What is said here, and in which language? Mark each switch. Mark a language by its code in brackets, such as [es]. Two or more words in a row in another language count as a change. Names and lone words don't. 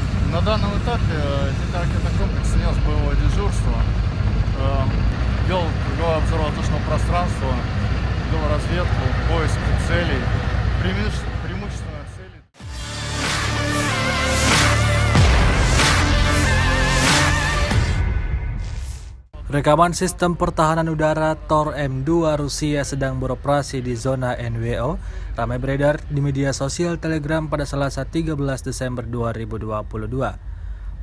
[ru] На данном этапе зенитно-ракетный комплекс нес боевое дежурство, вел круговое обзорно-воздушного пространства, вел разведку, поиск целей, преимущественно цели. [id] Rekaman sistem pertahanan udara Tor M2 Rusia sedang beroperasi di zona NWO ramai beredar di media sosial Telegram pada Selasa 13 Desember 2022.